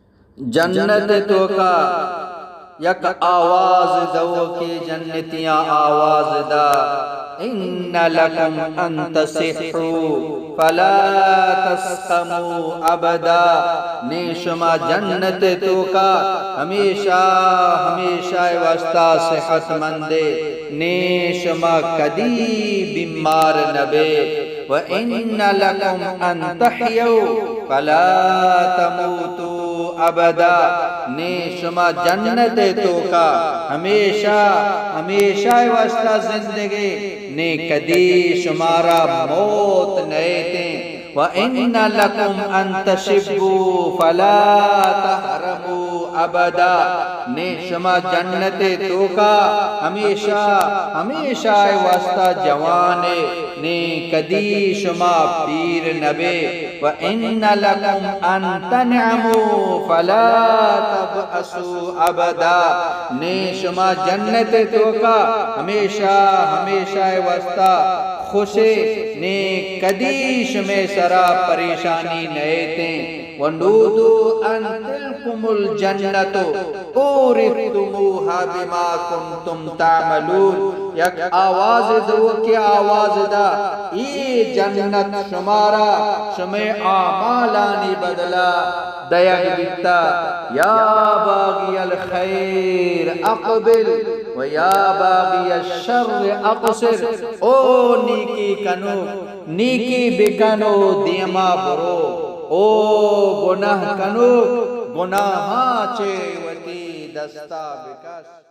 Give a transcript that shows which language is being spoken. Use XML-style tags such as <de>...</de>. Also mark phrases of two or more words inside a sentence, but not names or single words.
<bal>جنت تو کا یک آواز دو کہ جنتیاں آواز دا</bal> <ar>ان لکم ان تصحوا فلا تسقموا ابدا،</ar> <bal>نے شما جنت تو کا ہمیشہ ہمیشہ واسطہ صحت مندے، نے شما کدی بیمار نبے،</bal> <ar>وَإِنَّ لَكُمْ أَن تَحْيَوْا فَلَا تَمُوتُوا أَبَدًا،</ar> <bal>نے شما جنت تو کا ہمیشہ ہمیشہ واسطہ زندگی، نے کدی شمارا موت نئے تیں،</bal> <ar>وَإِنَّ لَكُمْ أَن تَشِبُّوا فَلَا تَحْرَمُوا أَبَدًا،</ar> <bal>نے شما جنت تو کا ہمیشہ ہمیشہ واسطہ جوانے، نے کدی شما پیر نبے،</bal> <ar>وَإِنَّ لَكُمْ أَن تَنْعَمُوا فَلَا تَبْأَسُوا أَبَدًا،</ar> <bal>نے شما جنت تو کا ہمیشہ ہمیشہ واسطہ خوشے، نے کدی شمے سرا پریشانی نئے تیں،</bal> <ar>وَنُودُوا أَن تِلْكُمُ الْجَنَّةُ أُورِثْتُمُوهَا بِمَا كُنْتُمْ تَعْمَلُونَ،</ar> <bal>یک آواز دو کہ آواز دا یہ جنت شمارا شمع آمالانی بدلا دیگ بیتا،</bal> <ar>یا باغی الخیر اقبل و یا باغی الشر اقصر،</ar> <bal>او نیکی کنو نیکی بکنو دیما برو، او گناہ کنو گناہاں چے وتی دستا بکس۔</bal>